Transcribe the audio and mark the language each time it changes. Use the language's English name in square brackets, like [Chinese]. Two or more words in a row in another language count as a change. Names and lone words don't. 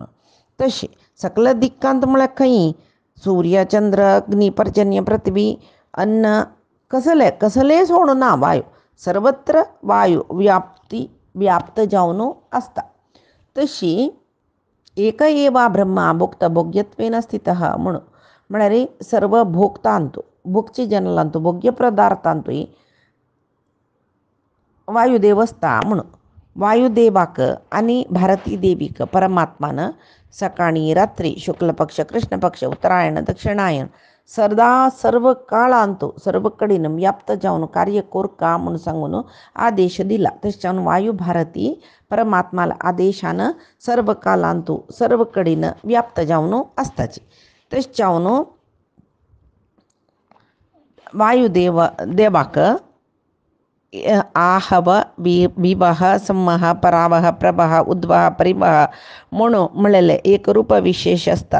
[Konkani] तशें सकल दिक्कांत म्हळ्यार खंय सूर्य चंद्र अग्नी पर्जन्य पृथ्वी अन्न कसले सोडून ना वायू सर्वत्र वायू व्याप्त जावन आसता. तशी [Sanskrit] एक एवा ब्रह्मा भोक्त भोग्यत्वेन स्थितः [Konkani] म्हणून म्हळ्यार सर्व भोक्तांतू भोगची जन्मांतू भोग्य पदार्थांतूय वायुदेव आसता म्हणून. वायुदेवाक आनी भारती देवीक परमात्मान सकाळी रात्री शुक्ल पक्ष कृष्ण पक्ष उत्तरायण दक्षिणायन सदा सर्व काळांतू सर्व कडेन व्याप्त जावन कार्य कोरका म्हणून सांगून आदेश दिला. तशें वायू भारती परमात्माला आदेशान सर्व कालांतू सर्व कडेन व्याप्त जावन आसताची. तशें जावन वायुदेवाक आहव विवह संवह परावह प्रभह उद्वह परिवह म्हणून म्हणलेले एक रूप विशेष आसता.